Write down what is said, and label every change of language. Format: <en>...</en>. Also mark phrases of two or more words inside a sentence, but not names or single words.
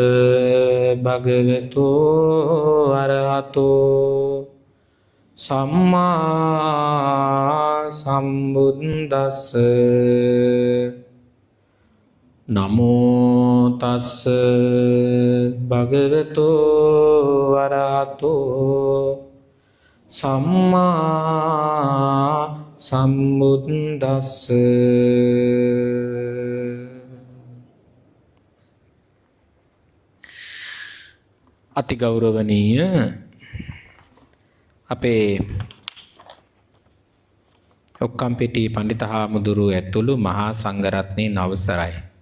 <pi>භගවතු අරහතෝ සම්මා සංබුද්දස්ස නමෝ තස්ස භගවතු අරහතෝ සම්මා සම්බුද්දස්ස</pi> <si>අති ගෞරවනීය අපේ ඔක්කම්පිටි පඬිත හාමුදුරුව ඇතුළු මහා සංඝරත්නයේ අවසරයි.</si>